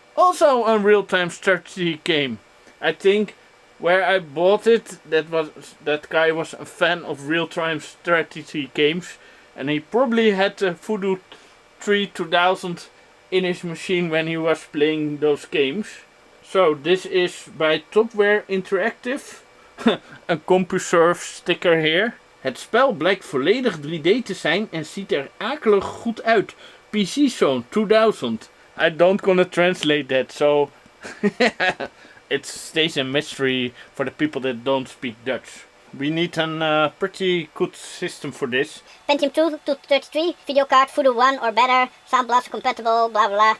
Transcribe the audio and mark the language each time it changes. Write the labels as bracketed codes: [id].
[en] Also a real-time strategy game. I think where I bought it, that guy was a fan of real-time strategy games. And he probably had the Voodoo 3 2000 in his machine when he was playing those games. So this is by Topware Interactive. Een CompuServe sticker here. [nl] Het spel blijkt volledig 3D te zijn en ziet er akelig goed uit. [en] PC Zone 2000. I don't gonna translate that, so it stays a mystery for the people that don't speak Dutch. We need a pretty good system for this. Pentium 2 to 33, video card, Voodoo 1 or better, Sound Blaster compatible, blah blah.